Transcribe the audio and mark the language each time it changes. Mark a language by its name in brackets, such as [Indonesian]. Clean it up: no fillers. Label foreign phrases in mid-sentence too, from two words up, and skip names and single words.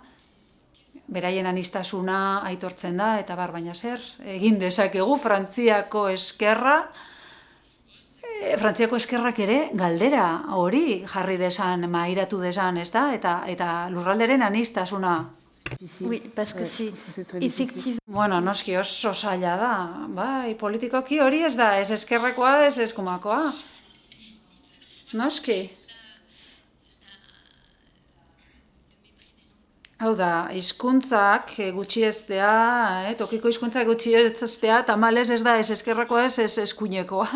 [Basque] Beraien aniztasuna aitortzen da, eta baina zer, egin dezakegu Frantziako eskerrak ere galdera hori jarri desan, mairatu desan, ez da? Eta lurralderen aniztasuna. [French] oui, parce que c'est effectivement. [Basque] Bueno, noski oso zaila da, bai, politikoki hori ez da, ez eskerrekoa, ez eskumakoa. Noski. Hau da, hizkuntzak gutxiestea, tokiko hizkuntzak gutxiestea, tamalez ez da, ez eskerrekoa, ez eskuinekoa.